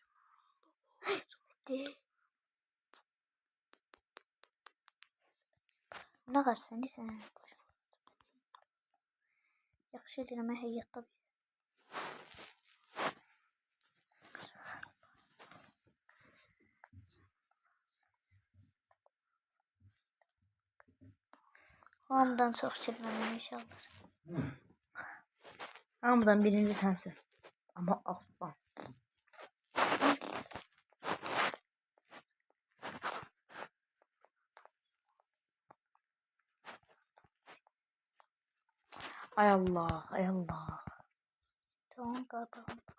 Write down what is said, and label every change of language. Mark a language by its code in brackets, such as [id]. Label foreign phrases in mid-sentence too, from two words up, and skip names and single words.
[tr] Bitti. Ne kadar sen? [az] Yaxşı edirəm həyatda. Hamıdan çox çəkməliyəm inşallah. Hamıdan birinci sensin. Ama alttan. Ay Allah, ay Allah. Tamam qabağa.